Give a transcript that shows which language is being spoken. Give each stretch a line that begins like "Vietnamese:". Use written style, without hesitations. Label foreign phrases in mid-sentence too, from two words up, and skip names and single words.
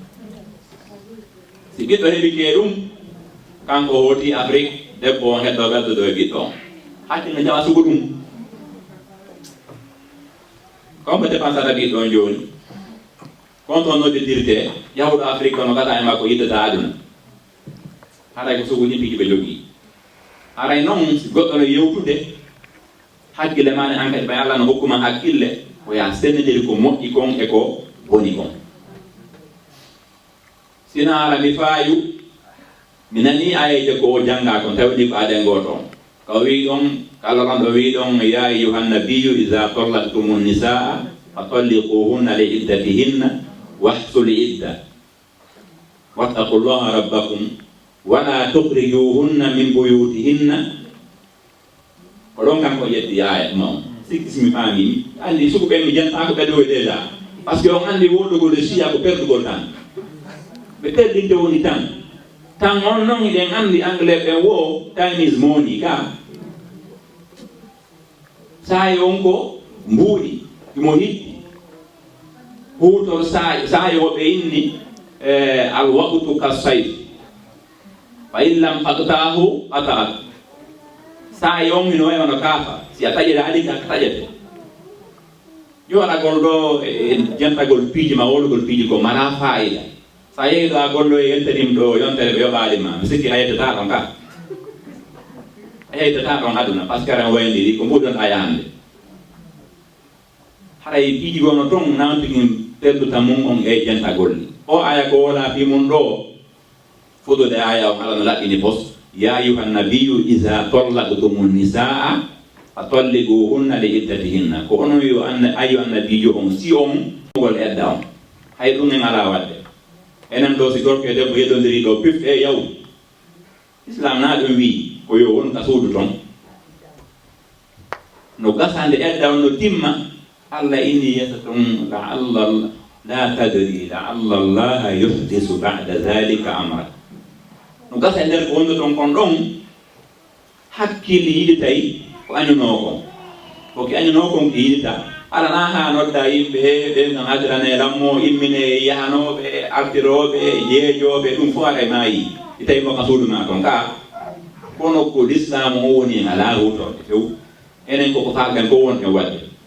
Fula: si ɓiɗɗo heɓi ke ɗum kanko woti Afrique debbo on heɗɗo ɓeddoɗo e ɓiɗɗo on hakkille jawa sugu ɗum comme dépensata ɓiɗɗo on joni kon toon nodditirte yahuɗo Afrique kono gata e makko yiddata aduna haray ko sugu himpiji ɓe jogii haray noon si goɗɗo no yewtude hakkille mane an kadi ɓay Allah no hokkuma hakkille o ya sennediri ko moƴƴi kon e ko boni kon sina ara mi faayu mi nani ayeje ko o jannga kon tawɗi ko aɗen goto ka wi ɗon kala ɗon ɗo wi ɗon
Arabic: يا أيها النبي إذا طلقتم النساء فطلقوهن لعدتهن وأحصوا العدة واتقوا الله ربكم ولا تخرجوهن من بيوتهن
Fula: ko ɗon kanko ƴetti aya noon sikki simi faami andi suku ɓen mi janta ko ɓeɗo déjà
French: par ce que
Fula: on andi woɗɗugol e siya ko perdugol tan ɓe perdinte woni tan on noon eɗen andi anglais ɓen wo
English: time is money
Fula: ka saayi on ko mbuuɗi imo hiɗɗi huutor saayi woɓe inni
Arabic: الوقت كالسيف فإن لم تقطعه
Fula: qata'at saayi on ino wayi ono kaafa si a taƴete haɗi ka taƴete joɗagol ɗo e jentagol piiji ma wolugol piiji ko mala fayida sa yehi ɗo a gollo e yeltanim ɗo yontere ɓe yoɓaɗi ma mi sikki a yettata ɗon ka a yettata ɗon aduna
French: par ce que
Fula: ren wayndiri ko mbuɗonɗa yahande haray piiji gono toon nawtigin perduta mum on e jentagol ni o aya ko wola fi mum ɗo fuɗude aya on ala no laɓɓini pos
Arabic: يا أيها النبي إذا طلقتم النساء فطلقوهن لعدتهن
Fula: ko onon yo ayu annabijo on si on gol edda on hay ɗum en ala wadde enen ɗo si gorko e debbo yeɗodiri ɗo pif e yaw islam na ɗum wi ko yo won ka suudu toon no gasande edda on no timma Allah inni yatatum
Arabic: لعل لا تدري لعل الله يحدث بعد ذلك أمرا
Fula: no gasa e nder ko wonno toon kon ɗon hakkille yiɗitay ko añuno kon koki añuno kon ko yiɗita alana ha nodda yimɓe ɓe gam adirane lammo immine yahanoɓe artiroɓe jeejoɓe ɗum fof aɗa maayi i tawi mo ka suuduma toon ka kono ko l'islam o woni en ala hutorde few enen koko falɗen ko won en wadde